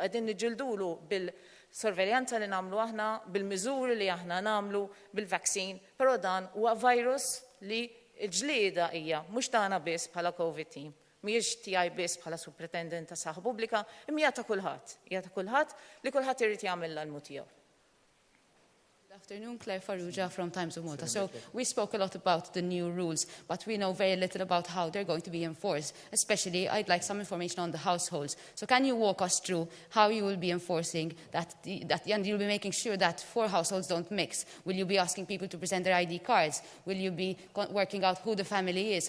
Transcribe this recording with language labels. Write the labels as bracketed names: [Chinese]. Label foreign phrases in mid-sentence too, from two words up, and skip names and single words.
[Maltese] Qegħdin niġġildulu bil-sorveljanza li nagħmlu aħna, bil-miżuri li aħna nagħmlu, bil-vaccine, però dan huwa virus li il-ġlieda hija mhux tagħna biss bħala [English] COVID team, [Maltese] mhijiex tiegħi biss bħala superintendent ta' saħħa pubblika, imma hija ta' kulħadd li kulħadd irid jagħmel l-almu tiegħu. [English] Good afternoon, Claire Farrugia from Times of Malta. So we spoke a lot about the new rules, but we know very little about how they're going to be enforced. Especially, I'd like some information on the households. So can you walk us through how you will be enforcing and you'll be making sure that 4 households don't mix? Will you be asking people to present their ID cards? Will you be working out who the family is?